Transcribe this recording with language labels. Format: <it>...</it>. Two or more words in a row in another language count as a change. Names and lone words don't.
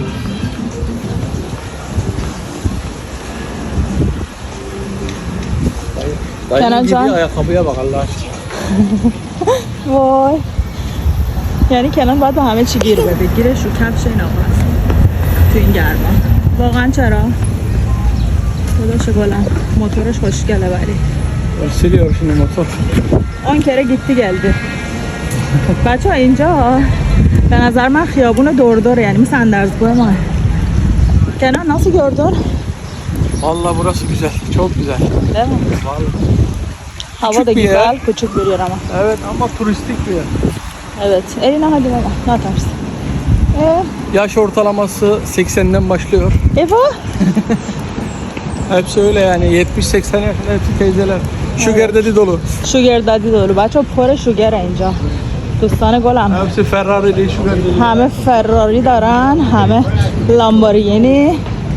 <fa>کنان جان وای یعنی کنان باید با همه چی گیر بده. گیرش رو کفش این آقا هست تو این گرما. واقعا چرا؟ خداش گلم موتورش خوشگله ولی</fa> <tr>siliyor şimdi motor. 10 kere gitti geldi.</tr> <fa>بچه ها اینجا به نظر من خیابون دورداره، یعنی مثل اندرزگاه ما.</fa> <tr>Kenan nasıl gördün? Vallahi burası güzel, çok güzel. Değil mi? Vallahi. Hava Küçük da bir güzel, yer. küçük bir yer ama. Evet ama turistik bir yer. Evet. Eline hadi baba. Ne atarsın? Yaş ortalaması 80'den başlıyor. Eva? Hepsi öyle yani 70-80 yaşında hepsi teyzeler.</tr> <en>Sugar daddy</en> <tr>dolu.</tr> <en>Sugar daddy</en> <tr>dolu.</tr> <fa>بچه پر شوگر اینجا. دوستان گلم.</fa> <tr>Hepsi Ferrari değil,</tr> <en>sugar daddy.</en> <fa>همه فراری دارن، همه لامبورگینی</fa>